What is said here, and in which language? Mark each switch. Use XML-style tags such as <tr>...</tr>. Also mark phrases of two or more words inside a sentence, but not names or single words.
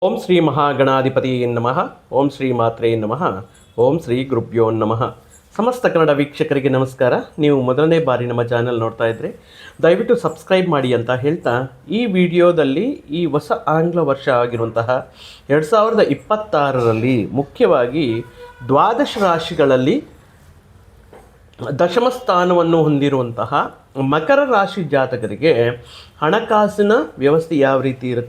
<sa>ಓಂ ಶ್ರೀ ಮಹಾಗಣಾಧಿಪತಿ ನಮಃ. ಓಂ ಶ್ರೀ ಮಾತ್ರೇ ನಮಃ. ಓಂ ಶ್ರೀ ಗುರುಭ್ಯೋ ನಮಃ.</sa> <kn>ಸಮಸ್ತ ಕನ್ನಡ ವೀಕ್ಷಕರಿಗೆ ನಮಸ್ಕಾರ. ನೀವು ಮೊದಲನೇ ಬಾರಿ ನಮ್ಮ ಚಾನೆಲ್ ನೋಡ್ತಾ ಇದ್ದರೆ ದಯವಿಟ್ಟು ಸಬ್ಸ್ಕ್ರೈಬ್ ಮಾಡಿ ಅಂತ ಹೇಳ್ತಾ, ಈ ವಿಡಿಯೋದಲ್ಲಿ ಈ ಹೊಸ ಆಂಗ್ಲ ವರ್ಷ ಆಗಿರುವಂತಹ 2026ರಲ್ಲಿ ಮುಖ್ಯವಾಗಿ ದ್ವಾದಶ ರಾಶಿಗಳಲ್ಲಿ ದಶಮ ಸ್ಥಾನವನ್ನು ಹೊಂದಿರುವಂತಹ ಮಕರ ರಾಶಿ ಜಾತಕರಿಗೆ ಹಣಕಾಸಿನ ವ್ಯವಸ್ಥೆ ಯಾವ ರೀತಿ ಇರುತ್ತೆ.</kn>